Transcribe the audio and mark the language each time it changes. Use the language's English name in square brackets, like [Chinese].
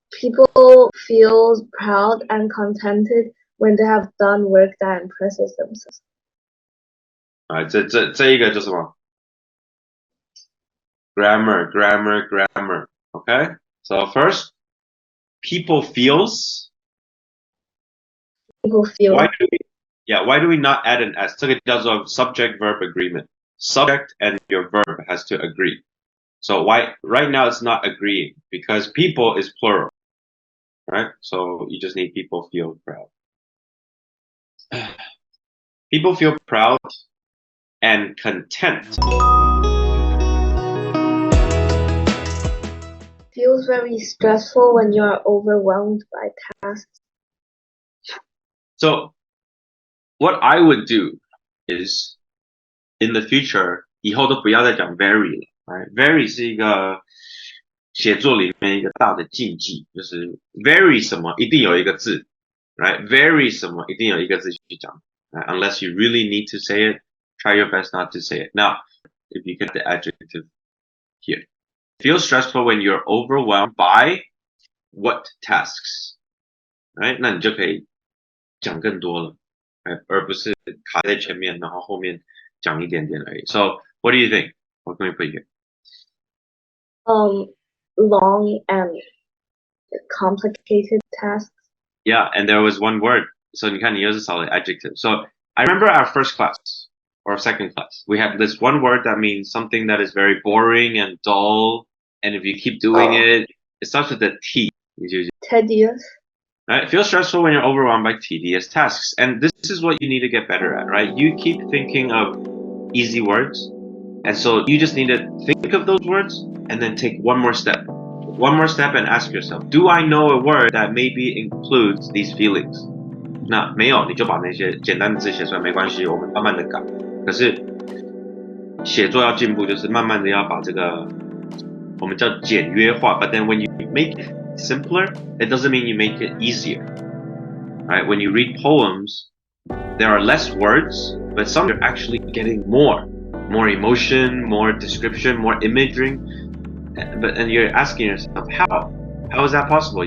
[English] People feel proud and contented when they have done work that impresses themselves. [Chinese] 这一个就是什么 ？Grammar. [English] Okay. So first, people feels. People feel. Why do we not add an s? [Chinese] 这个叫做 [English] subject-verb agreement. Subject and your verb has to agree. So why right now it's not agreeing because people is plural, right? So you just need people feel proud. People feel proud and content. Feels very stressful when you are overwhelmed by tasks. So what I would do is in the future, [Chinese] 以后都不要再讲 very 了。 [English] Right? [Chinese] Very 是一个写作里面一个大的禁忌，就是 very 什么一定有一个字 ，right? Very 什么一定有一个字去讲 right? [English] Unless you really need to say it, try your best not to say it. Now, if you get the adjective here. Feel stressful when you're overwhelmed by what tasks? Right? [Chinese] 那你就可以讲更多了， right? 而不是卡在前面，然后后面讲一点点而已。 [English] So, what do you think? What can we put here? Long and complicated tasks. Yeah, and there was one word. [Chinese] So 你看你又是少了 adjective. [English] So I remember our first class or second class. We had this one word that means something that is very boring and dull. And if you keep doing it starts with a T. Tedious. Right? Feel stressful when you're overwhelmed by tedious tasks. And this is what you need to get better at, right? You keep thinking of easy words. And so you just need to think of those words and then take one more step. One more step and ask yourself, do I know a word that maybe includes these feelings? [Chinese] 那没有，你就把那些简单的字写出来，没关系，我们慢慢的改。可是写作要进步，就是慢慢的要把这个我们叫简约化。 [English] But then when you make it simpler, it doesn't mean you make it easier. Right? When you read poems, there are less words, but some are actually getting more emotion, more description, more imagery. And you're asking yourself, how is that possible?